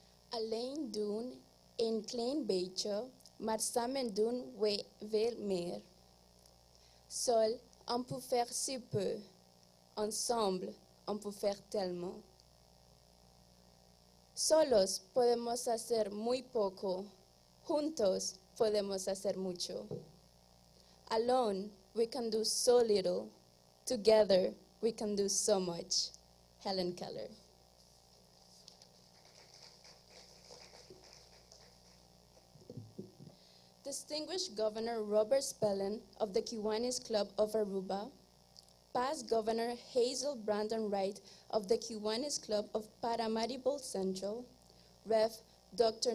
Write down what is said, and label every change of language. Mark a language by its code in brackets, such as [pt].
[nl] Alleen doen, een klein beetje, maar samen doen we veel meer. [fr] Seul, on peut faire si peu. Ensemble, on peut faire tellement. [es] Solos podemos hacer muy poco. Juntos podemos hacer mucho. [en] Alone, we can do so little. Together, we can do so much. Helen Keller. Distinguished Governor Robert Spellin of the Kiwanis Club of Aruba, past Governor Hazel Brandon Wright of the Kiwanis Club of Paramaribo Central, Rev. Dr.